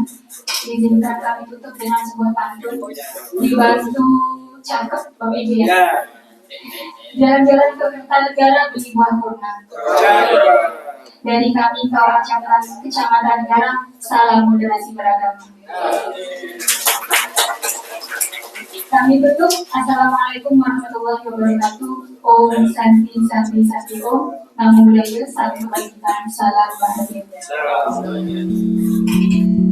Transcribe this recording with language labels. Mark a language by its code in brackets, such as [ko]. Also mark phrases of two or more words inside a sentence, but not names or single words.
[id] Izinkan kami tutup dengan sebuah pantun dibantu cakep Bapak Ibu ya. Jalan-jalan ke Kertanegara beli buah kurma. Dari kami Kawan Cakran Kecamatan Garang, salam moderasi beragama. Kami tutup. [ar] السلام عليكم ورحمة الله وبركاته. [sa] ॐ शान्ति शान्ति शान्ति ॐ. [pi] Namo Buddhaya. [id] Salam kebajikan. Salam bahagia.